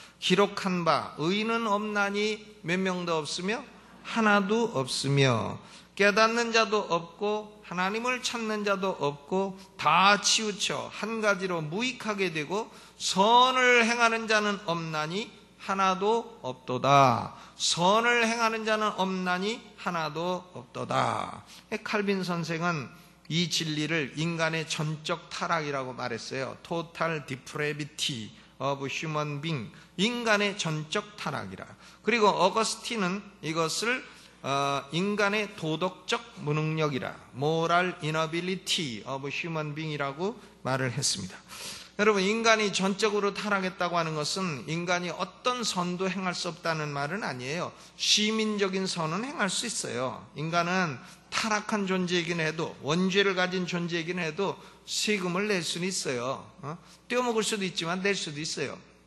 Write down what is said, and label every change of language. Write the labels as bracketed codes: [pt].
[ko] 기록한 바 의인은 없나니 몇 명도 없으며 하나도 없으며 깨닫는 자도 없고 하나님을 찾는 자도 없고 다 치우쳐 한 가지로 무익하게 되고 선을 행하는 자는 없나니 하나도 없도다. 선을 행하는 자는 없나니 하나도 없도다. 칼빈 선생은 이 진리를 인간의 전적 타락이라고 말했어요. [en] Total depravity of human being. [ko] 인간의 전적 타락이라. 그리고 어거스틴은 이것을 인간의 도덕적 무능력이라. [en] Moral inability of human being [ko] 이라고 말을 했습니다. 여러분 인간이 전적으로 타락했다고 하는 것은 인간이 어떤 선도 행할 수 없다는 말은 아니에요. 시민적인 선은 행할 수 있어요. 인간은 타락한 존재이긴 해도 원죄를 가진 존재이긴 해도 세금을 낼 수는 있어요. 떼어먹을 수도 있지만 낼 수도 있어요.